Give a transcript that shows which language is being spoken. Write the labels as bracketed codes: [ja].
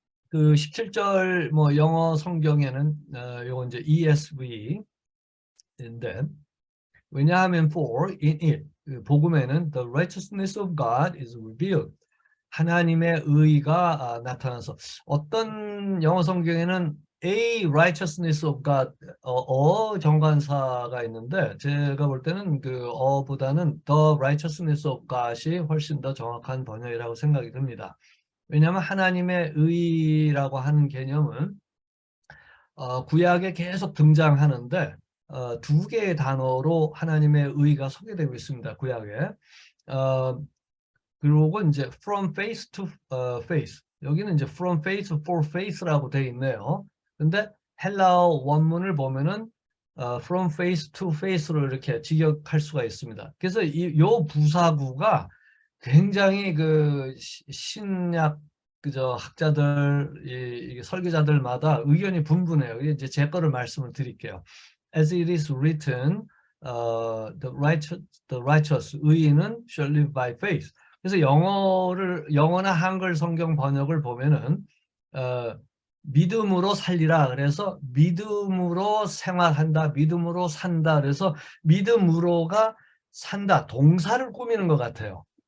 [ko] 그 17절 뭐 영어 성경에는 요거 이제 ESV인데 왜냐하면 [en] for in it [ko] 그 복음에는 [en] the righteousness of God is revealed [ko] 하나님의 의가 나타나서 어떤 영어 성경에는 [en] A righteousness of God [ko] 정관사가 있는데 제가 볼 때는 그 어보다는 [en] the righteousness of God [ko] 이 훨씬 더 정확한 번역이라고 생각이 듭니다. 왜냐하면 하나님의 의라고 하는 개념은 구약에 계속 등장하는데 두 개의 단어로 하나님의 의가 소개되고 있습니다. 구약에. 그리고 이제 [en] from faith to faith. [ko] 여기는 이제 [en] from faith for faith [ko] 라고 되어 있네요. 근데 헬라어 원문을 보면은 [en] from faith to faith [ko] 로 이렇게 직역할 수가 있습니다. 그래서 요 부사구가 굉장히 그 신약 그저 학자들 이 설교자들마다 의견이 분분해요. 이제 제 거를 말씀을 드릴게요. [en] As it is written, the righteous [ko] 의인은 [en] shall live by faith. [ko] 그래서 영어나 한글 성경 번역을 보면은 믿음으로 살리라. 그래서 믿음으로 생활한다, 믿음으로 산다. 그래서 믿음으로가 산다, 동사를 꾸미는 것 같아요.